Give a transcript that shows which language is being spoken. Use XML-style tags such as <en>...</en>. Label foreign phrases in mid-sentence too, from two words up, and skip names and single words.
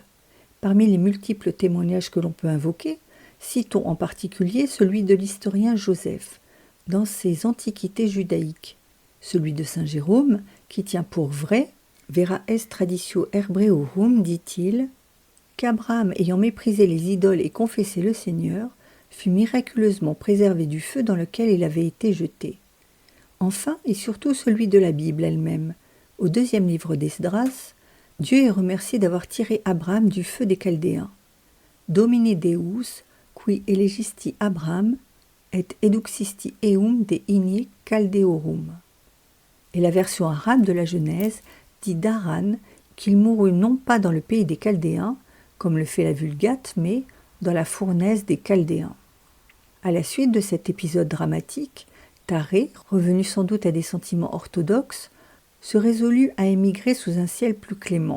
<fr>Parmi les multiples témoignages que l'on peut invoquer, citons en particulier celui de l'historien Joseph, dans ses Antiquités judaïques, celui de saint Jérôme, qui tient pour vrai,</fr> <la>vera est traditio Hebreorum,</la> <fr>dit-il, qu'Abraham, ayant méprisé les idoles et confessé le Seigneur, fut miraculeusement préservé du feu dans lequel il avait été jeté. Enfin, et surtout celui de la Bible elle-même. Au 2e livre d'Esdras, Dieu est remercié d'avoir tiré Abraham du feu des Chaldéens.</fr> <la>Domine Deus, qui elegisti Abraham, et eduxisti eum de inie Chaldeorum.</la> <fr>Et la version arabe de la Genèse dit d'Haran qu'il mourut non pas dans le pays des Chaldéens, comme le fait la Vulgate, mais dans la fournaise des Chaldéens. À la suite de cet épisode dramatique, Taré, revenu sans doute à des sentiments orthodoxes, se résolut à émigrer sous un ciel plus clément.</fr>